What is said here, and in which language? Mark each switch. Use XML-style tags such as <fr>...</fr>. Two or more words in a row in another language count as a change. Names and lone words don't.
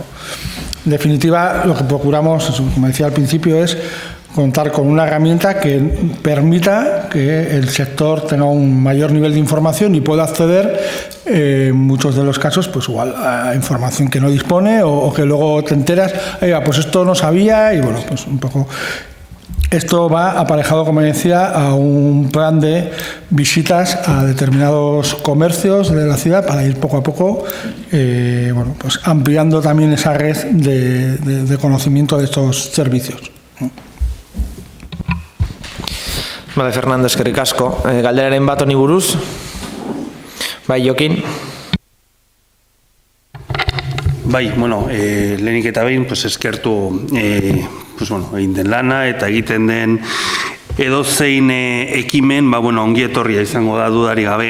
<es>En definitiva, lo que procuramos, como decía al principio, es contar con una herramienta que permita que el sector tenga un mayor nivel de información y pueda acceder, en muchos de los casos, pues igual a información que no dispone o que luego te enteras, pues esto no sabía, y bueno, pues un poco. Esto va aparejado, como decía, a un plan de visitas a determinados comercios de la ciudad para ir poco a poco pues ampliando también esa red de conocimiento de estos servicios.</es> <eu>Bale, Fernando, eskerrik asko. Galderaren bat honi buruz? Bai, Jokin? Bai, lehenik eta behin, eskertu egin den lana eta egiten den edozein ekimen, ongi etorria izango da dudari gabe.</eu>